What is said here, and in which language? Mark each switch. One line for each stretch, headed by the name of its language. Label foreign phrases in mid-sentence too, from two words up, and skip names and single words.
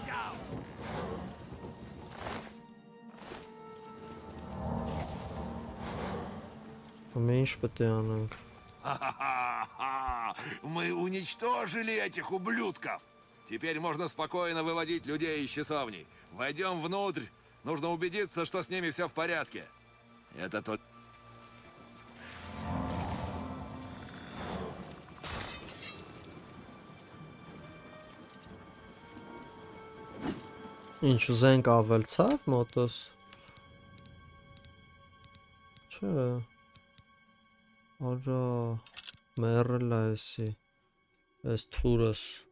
Russian: Меньше патянок. Мы уничтожили этих ублюдков. Теперь можно спокойно выводить людей из часовни. Войдем внутрь. Нужно убедиться, что с ними все в порядке. Это только...
Armenian: Ինչ զենք ավելցավ մոտոս։ Չէ։ Արա մեռել է էսի։ Էս թուրս։